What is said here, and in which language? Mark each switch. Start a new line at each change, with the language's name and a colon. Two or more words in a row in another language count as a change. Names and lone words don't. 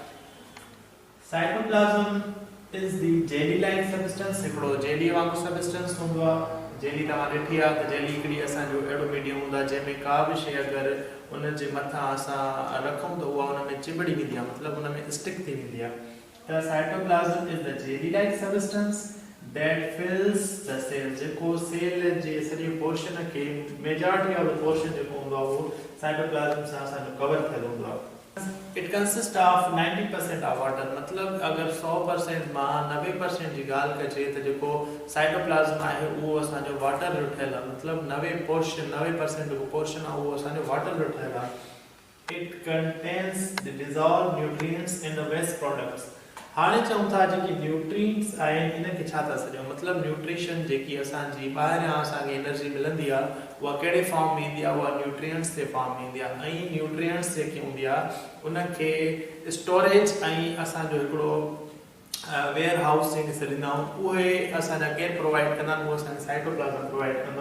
English: cytoplasm is the jelly like substance,
Sindhi: हिकिड़ो जेली वांगुरु सबस्टेंस हूंदो आहे। जेली तव्हां ॾिठी आहे त जेली हिकिड़ी असांजो अहिड़ो मीडियम हूंदो आहे जंहिंमें का बि शइ अगरि उन जे मथां असां रखूं त उहा उन में चिमिड़ी वेंदी आहे, मतिलबु उन में स्टिक थी वेंदी आहे।
English: त cytoplasm is the jelly like substance that fills the cell,
Sindhi: जेको सेल जे सॼे पोर्शन खे
English: majority of the portion
Sindhi: जेको हूंदो आहे उहो साइटोप्लाज़म सां असांजो कवर थियल हूंदो आहे।
English: it consist of 90% of water,
Sindhi: मतिलबु अगरि 100% मां 90% जी ॻाल्हि कजे त जेको साइटोप्लाज़म आहे उहो असांजो वाटर जो ठहियलु आहे, मतिलबु 90% जेको पोर्शन आहे उहो असांजो वाटर जो ठहियलु आहे।
English: it contains the dissolve nutrients in the waste products.
Sindhi: हाणे चऊं था जेकी न्यूट्रिएंट्स आहिनि इनखे छा था सॾियूं, मतिलबु न्यूट्रिशन जेकी असांजी ॿाहिरियां असांखे एनर्जी मिलंदी आहे उहा कहिड़े फॉर्म में ईंदी आहे, उहा न्यूट्रिएंट्स जे फॉर्म में ईंदी आहे। ऐं न्यूट्रिएंट्स जेकी हूंदी आहे उनखे स्टोरेज ऐं असांजो हिकिड़ो वेयर हाउस जंहिंखे सॾींदा आहियूं उहे असांजा केरु प्रोवाइड कंदा आहिनि, उहो असांखे साइटोप्लाज़म प्रोवाइड कंदो।